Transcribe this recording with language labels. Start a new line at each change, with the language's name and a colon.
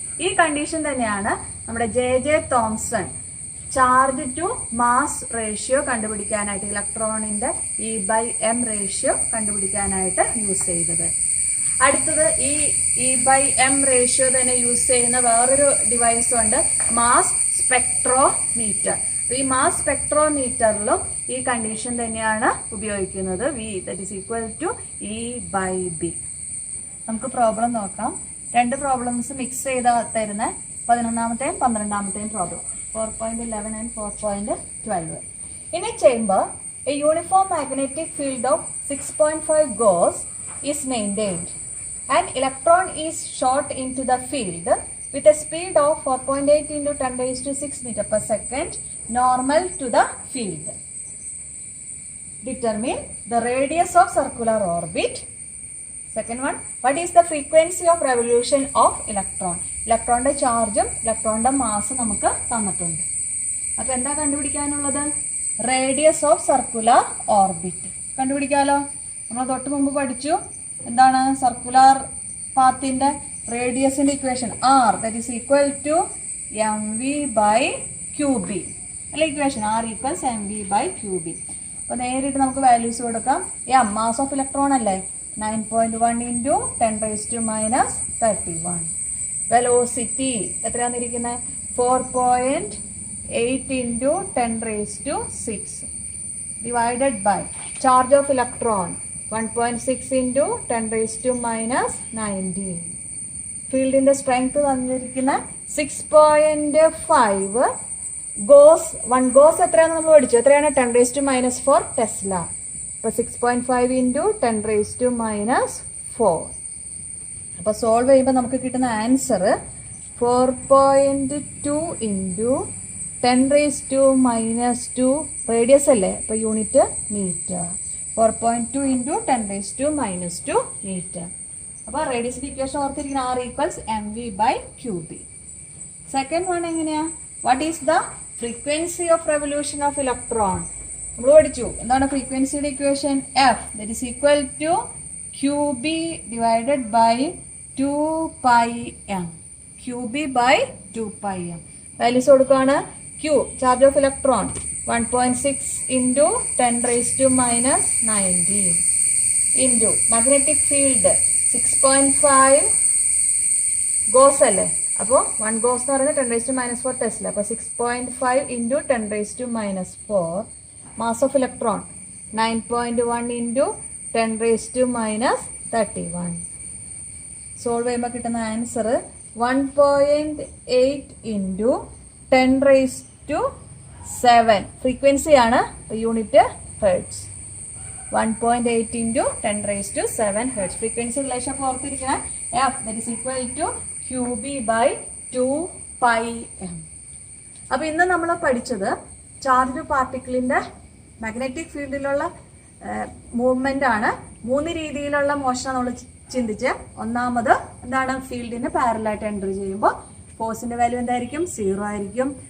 Malayalam: ഈ കണ്ടീഷൻ തന്നെയാണ് നമ്മുടെ JJ Thomson charge to mass ratio കണ്ടുപിടിക്കാനായിട്ട്, ഇലക്ട്രോണിന്റെ E/m റേഷ്യോ കണ്ടുപിടിക്കാനായിട്ട് യൂസ് ചെയ്തത്. അടുത്തത് ഈ E/m റേഷ്യോ തന്നെ യൂസ് ചെയ്യുന്ന വേറൊരു ഡിവൈസ് ഉണ്ട്, മാസ് സ്പെക്ട്രോമീറ്റർ. ഈ മാസ് സ്പെക്ട്രോമീറ്ററിലും ഈ കണ്ടീഷൻ തന്നെയാണ് ഉപയോഗിക്കുന്നത്,
English: V that is equal to E by B.
Malayalam: നമുക്ക് പ്രോബ്ലം നോക്കാം. രണ്ട് പ്രോബ്ലംസ് മിക്സ് ചെയ്ത തരുന്ന 11ാമത്തെയും 12ാമത്തെയും problem, 4.11 and 4.12.
English: In a chamber, a uniform magnetic field of 6.5 Gauss is maintained. An electron is shot into the field with a speed of 4.8 into 10 raised to 6 meter per second, normal to the field. Determine the radius of circular orbit. Second one, what is the frequency of revolution of electron?
Malayalam: ഇലക്ട്രോണിന്റെ ചാർജും ഇലക്ട്രോണിന്റെ മാസും നമുക്ക് തന്നിട്ടുണ്ട്. അപ്പൊ എന്താ കണ്ടുപിടിക്കാനുള്ളത്? Radius of circular orbit കണ്ടുപിടിക്കാലോ. നമ്മൾ തൊട്ട് മുമ്പ് പഠിച്ചു എന്താണ് circular പാത്തിന്റെ റേഡിയസിന്റെ equation,
English: R that is equal to mv by qb
Malayalam: അല്ലെ equation,
English: R equals mv by qb.
Malayalam: അപ്പൊ നേരിട്ട് നമുക്ക് വാല്യൂസ് കൊടുക്കാം.
English: Mass of electron അല്ലേ, 9.1 into 10 raised to minus 31. Velocity എത്രയാന്നിരിക്കുന്നത്, 4.8 into 10 raised to 6. divided by charge of electron 1.6 into 10 raised to minus 19.
Malayalam: ഫീൽഡിന്റെ strength തന്നിരിക്കുന്ന 6.5 goes 1 goes എത്രയാണെന്ന് നമ്മൾ പഠിച്ചു. എത്രയാണ്?
English: 10 raised to minus 4 tesla. അപ്പോൾ 6.5 into 10 raised to minus 4.
Malayalam: അപ്പോൾ solve ചെയ്യുമ്പോൾ നമുക്ക് കിട്ടുന്ന answer
English: 4.2 into 10 raised to minus 2
Malayalam: radius അല്ലേ, അപ്പോൾ unit metre.
English: 4.2 into 10 raised to minus 2 metre.
Malayalam: അപ്പോൾ റേഡിയസിന്റെ equation ഓർത്തിരിക്കുന്ന
English: R equals mv by qb.
Malayalam: Second one എങ്ങനെയാ?
English: What is the frequency of revolution of electron?
Malayalam: നമ്മൾ പഠിച്ചു എന്താണ് ഫ്രീക്വൻസിയുടെ equation?
English: F that is equal to qb divided by 2πm. qb by 2πm.
Malayalam: Values കൊടുക്കുകയാണ്.
English: Q charge of electron 1.6 into 10 raised to minus 19 into magnetic field 6.5 gauss അല്ലേ, അപ്പോൾ 1 gauss
Malayalam: എന്ന് പറയുന്നത്
English: 10 raised to minus 4 tesla. അപ്പോൾ 6.5 into 10 raised to minus 4. Mass of electron 9.1 into 10 raised to minus 31.
Malayalam: Solve ചെയ്യുമ്പോൾ കിട്ടുന്ന answer
English: 1.8 into 10 raised to 7.
Malayalam: ഫ്രീക്വൻസിയാണ്, unit hertz.
English: 1.8 into 10 raised to 7 hertz.
Malayalam: Frequency relation ഓർത്തിരിക്കുന്ന
English: F that is equal to qb by 2πm.
Malayalam: അപ്പോൾ ഇന്ന് നമ്മൾ പഠിച്ചത് charge പാർട്ടിക്കിളിന്റെ magnetic ഫീൽഡിലുള്ള movement ആണ്. 3 രീതിയിലുള്ള മോഷണം നമ്മൾ ചിന്തിച്ച്. ഒന്നാമത് എന്താണ്? ഫീൽഡിന് പാരലായിട്ട് എൻ്റർ ചെയ്യുമ്പോൾ ഫോഴ്സിന്റെ വാല്യൂ എന്തായിരിക്കും? 0 ആയിരിക്കും.